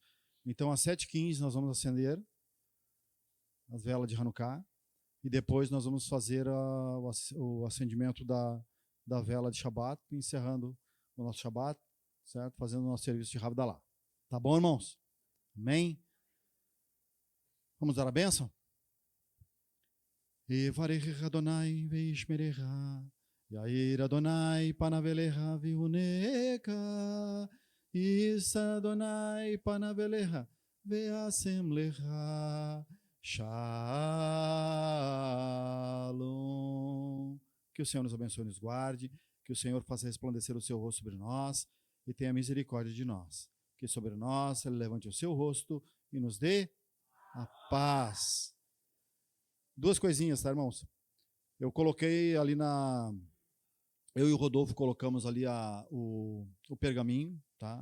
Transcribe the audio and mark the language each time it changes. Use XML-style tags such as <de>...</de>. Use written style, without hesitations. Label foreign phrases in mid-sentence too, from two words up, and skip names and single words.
<pt>Então às 7h15 nós vamos acender as velas de Hanukkah e depois nós vamos fazer o acendimento da vela de Shabat, encerrando o nosso Shabat, certo? Fazendo o nosso serviço de Havdalah. Tá bom, irmãos? Amém? Vamos dar a bênção?</pt> <he>יברכך אדוני וישמרך, יאר אדוני פניו אליך ויחנך, ישא אדוני פניו אליך וישם לך, שלום.</he> <pt>Que o Senhor nos abençoe e nos guarde, que o Senhor faça resplandecer o seu rosto sobre nós e tenha misericórdia de nós. Que sobre nós Ele levante o seu rosto e nos dê a paz. Duas coisinhas, tá, irmãos? Eu coloquei ali eu e o Rodolfo colocamos ali o pergaminho, tá?</pt>